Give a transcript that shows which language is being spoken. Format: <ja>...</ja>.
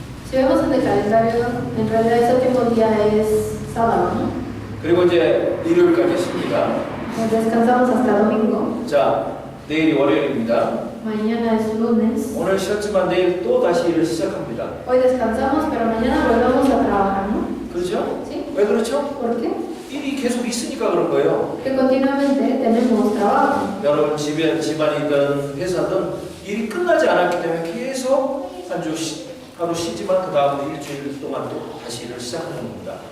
<es>Si vemos en el calendario, en realidad el séptimo día es sábado, ¿no?</es> <ko>그리고 이제 일요일까지 쉽니다.</ko> <es>Descansamos hasta domingo.</es> <ko>자 내일이 월요일입니다.</ko> <es>Mañana es lunes.</es> <ko>오늘 쉬었지만 내일 또 다시 일을 시작합니다.</ko> <es>Hoy descansamos, pero mañana volvemos a trabajar, ¿no?</es> <ko>그렇죠?</ko> <es>¿Sí?</es> <ko>왜 그렇죠?</ko> <es>¿Por qué?</es> <ko>일이 계속 있으니까 그런 거예요.</ko> <es>Porque continuamente tenemos trabajo.</es> <ko>여러분 집안이든 회사든 일이 끝나지 않았기 때문에 계속 하루 쉬지만 그 다음 일주일 동안 또 다시 일을 시작하는 겁니다.</ko>